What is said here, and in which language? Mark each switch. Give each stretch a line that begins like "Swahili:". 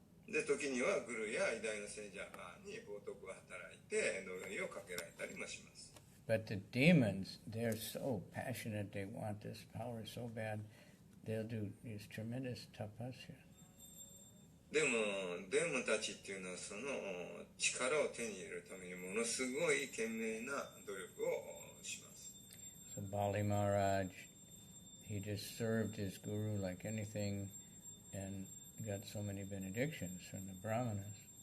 Japanese: で、時にはグルや偉大な聖者に冒涜を働いて呪いをかけられたりもします。
English: But the demons, they're so passionate, they want this power so bad, they'll do these tremendous tapasya.
Japanese: でも、デーモンたちっていうのはその力を手に入れるためにものすごい懸命な努力をします。
English: So Bali Maharaj, he just served his guru like anything and got so many benedictions from the brahmanas.